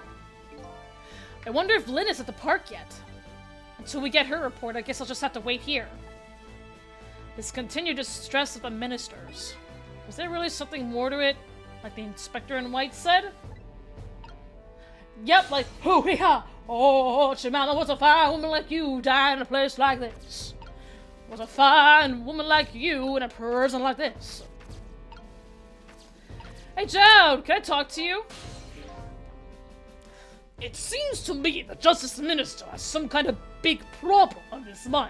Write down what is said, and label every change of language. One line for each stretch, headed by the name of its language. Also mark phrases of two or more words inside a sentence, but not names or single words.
English: I wonder if Lynn is at the park yet. Until we get her report, I guess I'll just have to wait here. This continued distress of the ministers. Was there really something more to it? Like the inspector in white said? Yep, like, hoo-hee-ha! Oh, Jemima was a fine woman like you die in a place like this. Was a fine woman like you in a prison like this. Hey, Joe, can I talk to you? It seems to me the Justice Minister has some kind of big problem on his mind.